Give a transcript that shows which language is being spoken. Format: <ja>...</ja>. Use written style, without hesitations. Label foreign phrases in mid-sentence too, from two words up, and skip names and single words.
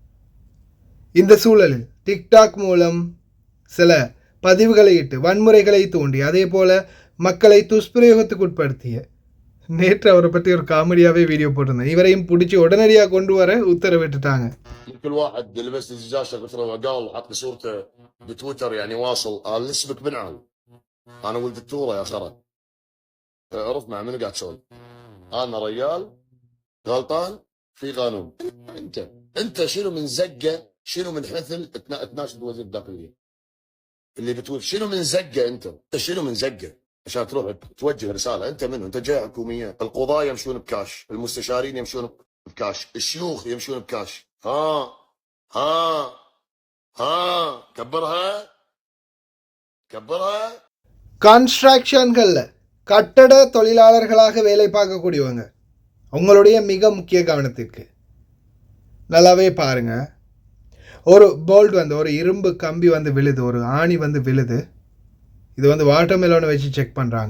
<ta>இந்த சூழலில் டிக்டாக் மூலம் சில பதிவுகளை இட்டு வன்முறைகளை தூண்டி அதே போல மக்களை துஷ்பிரயோகத்துக்குட்படுத்திய, நேற்று அவரை பற்றி ஒரு</ta> <en>comediyave video</en> <ta>போட்டிருந்தேன், இவரையும் பிடிச்சி உடனடியாக கொண்டு வர உத்தரவிட்டுட்டாங்க.</ta> <ar>كل واحد لبس الزجاجه قلت له قال حط لي صورته بتويتر يعني واصل قال نسبك بنعل انا ولد التوره يا خرا عرف مع منو قاعد تسولف انا ريال غلطان في قانون انت شنو من زقه شنو من حثل تناشد وزير الداخليه اللي بتويتر شنو من زقه انت شنو من زقه عشان تروح توجه رساله انت منو انت جهه حكوميه القضاه يمشون بكاش المستشارين يمشون بكاش الشيوخ يمشون بكاش ها كبرها</ar> <ta>கன்ஸ்ட்ரக்ஷன்களில் கட்டட தொழிலாளர்களாக வேலை பார்க்கக்கூடியவங்க உங்களுடைய மிக முக்கிய கவனத்திற்கு நல்லாவே பாருங்க. ஒரு போல்ட் வந்து ஒரு இரும்பு கம்பி வந்து விழுது, ஒரு ஆணி வந்து விழுது, இது வந்து</ta> <en>water melonai</en> <ta>வச்சு செக் பண்ணுறாங்க.</ta>